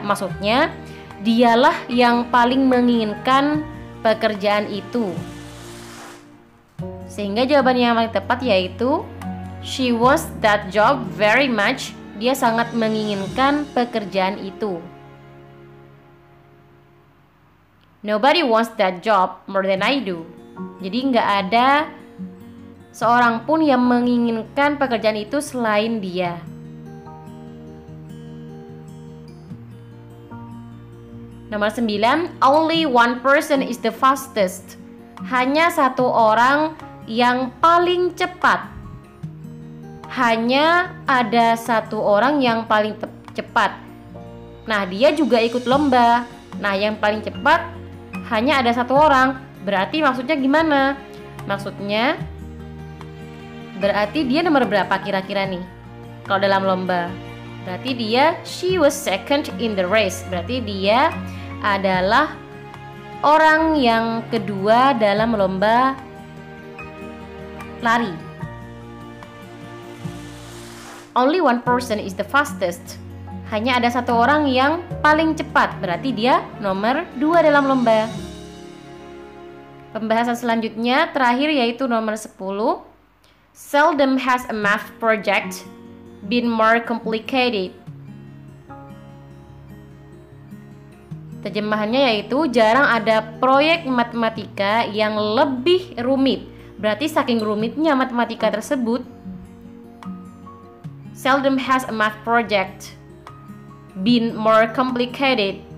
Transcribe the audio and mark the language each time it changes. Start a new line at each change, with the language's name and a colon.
Indonesian: Maksudnya, dialah yang paling menginginkan pekerjaan itu. Sehingga jawaban yang paling tepat yaitu
English: she wants that job very much.
Indonesian: Dia sangat menginginkan pekerjaan itu.
English: Nobody wants that job more than I do.
Indonesian: Jadi nggak ada seorang pun yang menginginkan pekerjaan itu selain dia. Nomor 9.
English: Only one person is the fastest.
Indonesian: Hanya satu orang yang paling cepat. Hanya ada satu orang yang paling cepat. Nah, dia juga ikut lomba. Nah, yang paling cepat hanya ada satu orang. Berarti maksudnya gimana? Maksudnya berarti dia nomor berapa kira-kira nih kalau dalam lomba? Berarti dia
English: she was second in the race.
Indonesian: Berarti dia adalah orang yang kedua dalam lomba lari.
English: Only one person is the fastest.
Indonesian: Hanya ada satu orang yang paling cepat. Berarti dia nomor 2 dalam lomba. Pembahasan selanjutnya terakhir yaitu nomor 10.
English: Seldom has a math project been more complicated.
Indonesian: Terjemahannya yaitu jarang ada proyek matematika yang lebih rumit. Berarti saking rumitnya matematika tersebut,
English: seldom has a math project been more complicated.